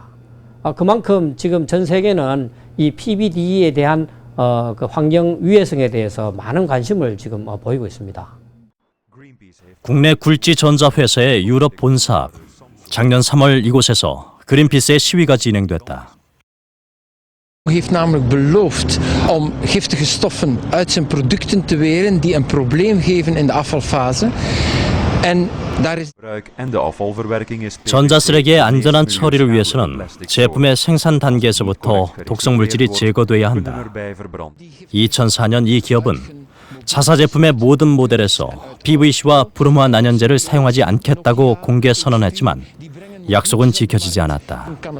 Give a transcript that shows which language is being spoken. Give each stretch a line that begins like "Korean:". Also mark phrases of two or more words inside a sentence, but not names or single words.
Korean: 그만큼 지금 전 세계는 이 PBDE에 대한 그 환경 위해성에 대해서 많은 관심을 지금 보이고 있습니다. 국내 굴지 전자 회사의 유럽 본사. 작년 3월 이곳에서 그린피스의 시위가 진행됐다.
Dutch: heeft namelijk beloofd om giftige stoffen uit zijn producten te weren die een probleem geven in de afvalfase. En daar is
Korean: 전자 쓰레기의 안전한 처리를 위해서는 제품의 생산 단계에서부터 독성 물질이 제거돼야 한다. 2004년 이 기업은 자사 제품의 모든 모델에서 PVC와 브롬호환 안연제를 사용하지 않겠다고 공개 선언했지만 약속은 지켜지지 않았다.